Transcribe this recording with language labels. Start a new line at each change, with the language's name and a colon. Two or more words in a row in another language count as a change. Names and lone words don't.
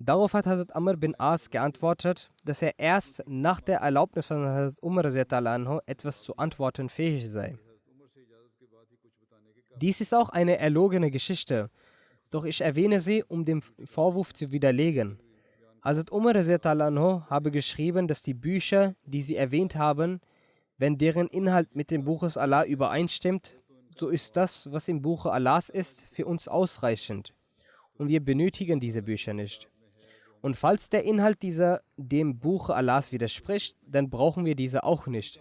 German: Darauf hat Hazrat Amr bin As geantwortet, dass er erst nach der Erlaubnis von Hazrat Umar
Arabic: رضي الله عنه
German: etwas zu antworten fähig sei. Dies ist auch eine erlogene Geschichte, doch ich erwähne sie, um den Vorwurf zu widerlegen. Hazrat Umar
Arabic: رضي الله عنه
German: habe geschrieben, dass die Bücher, die sie erwähnt haben, wenn deren Inhalt mit dem Buches Allah übereinstimmt, so ist das, was im Buche Allahs ist, für uns ausreichend. Und wir benötigen diese Bücher nicht. Und falls der Inhalt dieser dem Buche Allahs widerspricht, dann brauchen wir diese auch nicht.